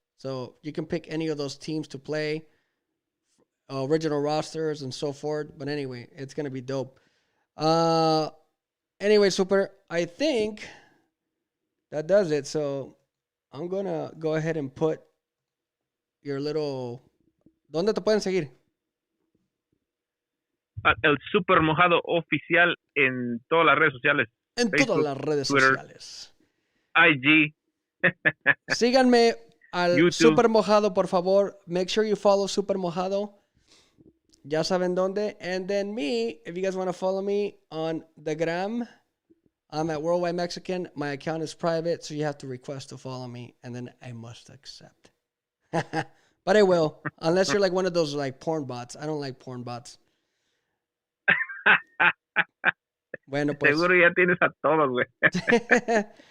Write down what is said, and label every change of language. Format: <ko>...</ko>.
<en>So you can pick any of those teams to play, original rosters and so forth. But anyway, it's going to be dope. Anyway, Super, I think that does it. So I'm going to go ahead and put your little...</en> <es>¿Dónde te pueden seguir? El Super Mojado oficial en todas las redes sociales. En Facebook, todas las redes Twitter, sociales. IG. Síganme al YouTube. Super Mojado, por favor.</es> <en>Make sure you follow</en> <es>Super Mojado. Ya saben dónde.</es> <en>And then me, if you guys want to follow me on the gram, I'm at Worldwide Mexican. My account is private, so you have to request to follow me, and then I must accept. But I will, unless you're like one of those like porn bots. I don't like porn bots.</en> <es>Bueno, pues. Seguro ya tienes a todos, güey.</es>